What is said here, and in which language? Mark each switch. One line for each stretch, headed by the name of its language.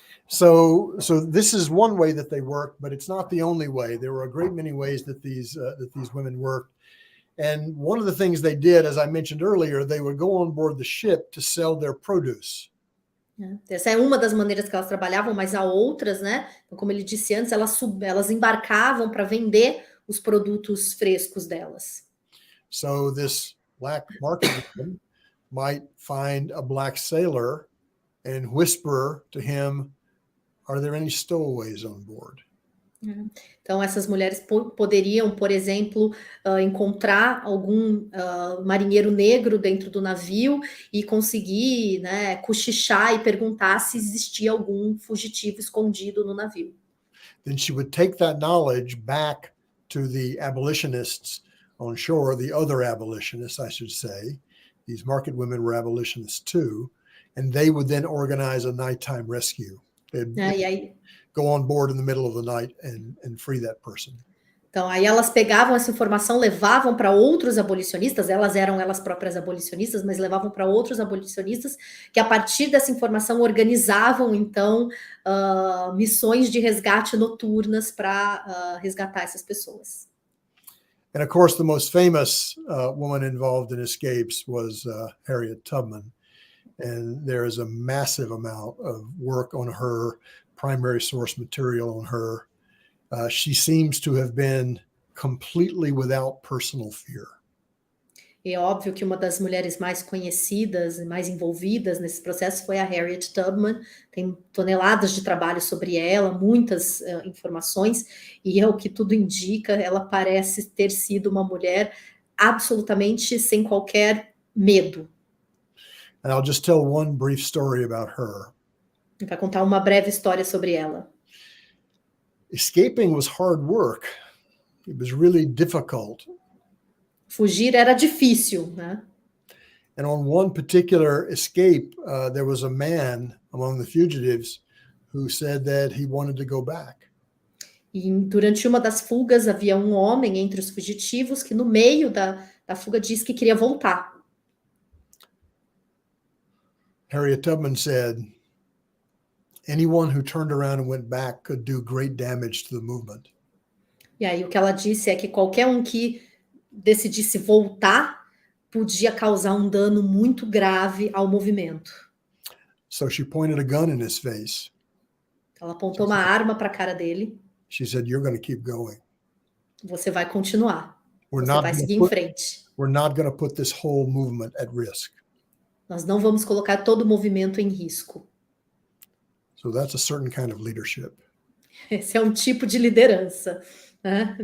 English: So this is one way that they worked, but it's not the only way. There were a great many ways that these women worked. And one of the things they did, as I mentioned earlier, they would go on board the ship to sell their produce.
Portuguese: Essa é uma das maneiras que elas trabalhavam, mas há outras, né? Então, como ele disse antes, elas embarcavam para vender os produtos frescos delas.
English: So this black market woman might find a black sailor and whisper to him, "Are there any stowaways on board?"
Portuguese: Então, essas mulheres poderiam, por exemplo, encontrar algum marinheiro negro dentro do navio e conseguir, né, cochichar e perguntar se existia algum fugitivo escondido no navio.
English: Then she would take that knowledge back to the abolitionists on shore, the other abolitionists, I should say. These market women were abolitionists too, and they would then organize a nighttime rescue.
Portuguese: E aí,
English: go on board in the middle of the night and free that person.
Portuguese: Então, aí elas pegavam essa informação, levavam para outros abolicionistas, elas eram elas próprias abolicionistas, mas levavam para outros abolicionistas, que a partir dessa informação organizavam, então, missões de resgate noturnas para resgatar essas pessoas.
English: And of course, the most famous woman involved in escapes was Harriet Tubman. And there is a massive amount of work on her, primary source material on her. She seems to have been completely without personal fear.
Portuguese: É óbvio que uma das mulheres mais conhecidas e mais envolvidas nesse processo foi a Harriet Tubman. Tem toneladas de trabalho sobre ela, muitas informações, e é o que tudo indica, ela parece ter sido uma mulher absolutamente sem qualquer medo.
English: And I'll just tell one brief story about her.
Portuguese: Vai contar uma breve história sobre ela.
English: Escaping was hard work. It was really difficult.
Portuguese: Fugir era difícil, né?
English: And on one particular escape, there was a man among the fugitives who said that he wanted to go back.
Portuguese: E durante uma das fugas havia um homem entre os fugitivos que no meio da fuga disse que queria voltar.
English: Harriet Tubman said, anyone who turned around and went back could do great damage to the movement.
Portuguese: E aí o que ela disse é que qualquer um que decidisse voltar podia causar um dano muito grave ao movimento.
English: So she pointed a gun in his face.
Portuguese: Ela apontou uma arma para a cara dele.
English: She said, "You're going to keep going.
Portuguese: Você vai continuar. Você vai seguir em frente.
English: We're not going to put this whole movement at risk."
Portuguese: Nós não vamos colocar todo o movimento em risco. So that's a certain kind of leadership. Esse é um tipo de liderança, né?